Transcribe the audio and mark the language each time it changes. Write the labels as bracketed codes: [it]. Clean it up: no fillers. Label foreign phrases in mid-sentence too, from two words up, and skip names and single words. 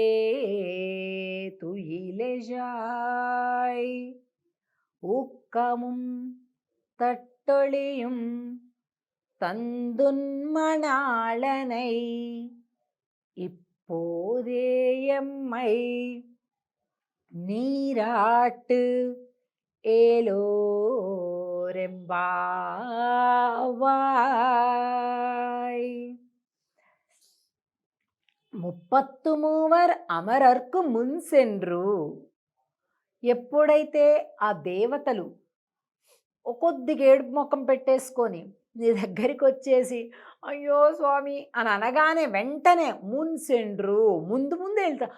[ta] துயிலெழாய் ஊக்கமும் தட்டொளியும் தந்துன்மணாளனை இப்போதே எம்மை நீராட்டு ఏలోరెంబావాయ్. முப்பத்து மூவர் அமரர்க்கு முன்சென்று. [te] ఎప్పుడైతే ఆ దేవతలు కొద్దిగా ఏడుపు ముఖం పెట్టేసుకొని నీ దగ్గరికి వచ్చేసి అయ్యో స్వామి అని అనగానే వెంటనే మున్సెండ్రు ముందు ముందే వెళ్తావు.